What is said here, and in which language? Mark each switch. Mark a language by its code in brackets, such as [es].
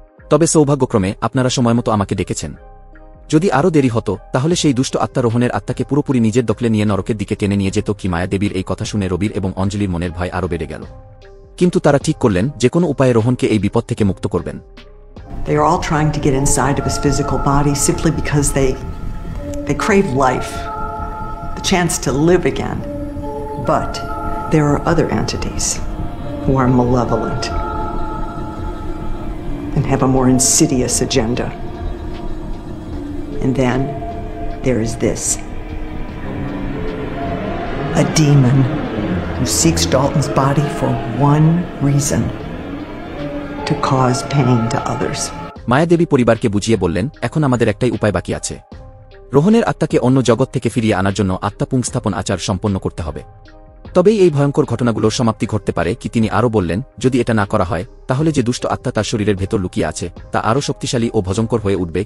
[bn] তবে সৌভাগ্যক্রমে আপনারা সময়মতো আমাকে ডেকেছেন। যদি আরও দেরি হতো তাহলে সেই দুষ্ট আত্মা রোহনের আত্মাকে পুরোপুরি নিজের দখলে নিয়ে নরকের দিকে টেনে নিয়ে যেত। কি মায়াদেবীর এই কথা শুনে রবির এবং অঞ্জলির মনের ভয় আরও বেড়ে গেল। কিন্তু তারা ঠিক করলেন যে কোনো উপায়ে রোহনকে এই বিপদ থেকে মুক্ত করবেন। [en] They are all trying to get inside of his physical body simply because they crave life, the chance to live again. But there are other entities who are malevolent and have a more insidious agenda. And then there is this. A demon who seeks Dalton's body for one reason: to cause pain to others. [bn] Mayadevi পরিবারকে বুঝিয়ে বললেন এখন আমাদের একটাই উপায় বাকি আছে। রোহনের আত্মাকে অন্য জগৎ থেকে ফিরিয়ে আনার জন্য আত্মা পুংস্থাপন আচার সম্পন্ন করতে হবে। তবেই এই ভয়ঙ্কর ঘটনাগুলোর সমাপ্তি ঘটতে পারে। কি তিনি আরও বললেন যদি এটা না করা হয় তাহলে যে দুষ্ট আত্মা তার শরীরের ভেতর লুকিয়ে আছে তা আরও শক্তিশালী ও ভয়ঙ্কর হয়ে উঠবে।